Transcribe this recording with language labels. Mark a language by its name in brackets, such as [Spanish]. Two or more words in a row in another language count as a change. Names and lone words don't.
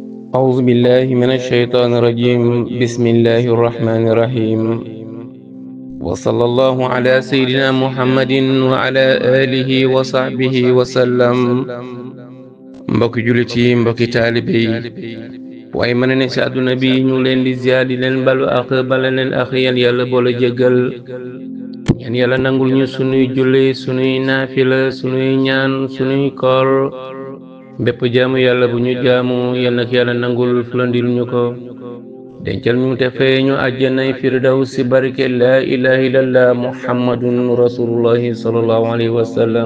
[Arabic] أعوذ بالله من الشيطان الرجيم. بسم الله الرحمن الرحيم. وصلى الله على سيدنا محمد وعلى آله وصحبه وسلم. [Wolof] mbokki jullit yi, mbokki taalibe yi, waaye mën na ne si àdduna bi ñu leen di ziyaar di leen balu ak bala leen ak yan yàlla boole jéggal yan yàlla nangul ñu sunuy julli, sunuy naafila, sunuy ñaan, sunuy koor, bépp jaamu yàlla bu ñu jaamu yal na yàlla nangul fulandil ñu ko dencal ñu te fee ñu àjjanay firdaws si barke [Arabic] لا إله إلا الله محمد رسول الله صلى الله عليه وسلم.